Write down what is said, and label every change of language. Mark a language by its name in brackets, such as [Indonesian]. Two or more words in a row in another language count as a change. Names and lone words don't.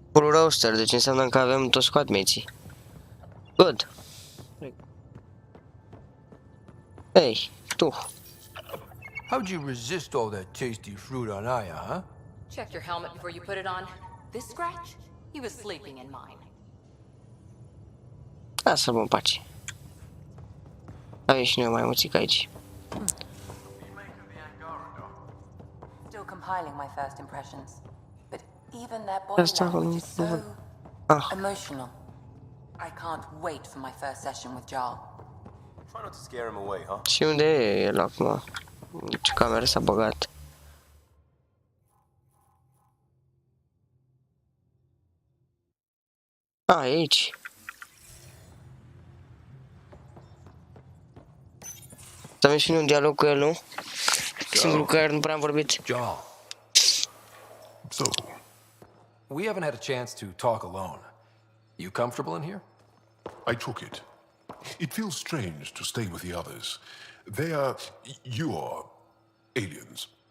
[English] roster, [Romanian] deci înseamnă că avem toți squadmates-ii. Good. Hey, tu. [English] How'd you resist all that tasty fruit on Aya, huh? Checked your helmet before you put it on. This scratch? He was sleeping in mine. [Romanian] Lasă-mă în pace. Avem și noi mai muțică aici. [English] Still compiling my first impressions. But even their body language is so emotional. I can't wait for my first session with Jarl. Try not to scare him away, huh? [Romanian] Și unde e el acum? Ce cameră s-a băgat? A, e aici. Să avem și noi un dialog cu el, nu? Singurul cu care nu prea am vorbit. [English] Jarl. So, we haven't had a chance to talk alone. You comfortable in here? I took it. It feels strange to stay with the others. They are your aliens.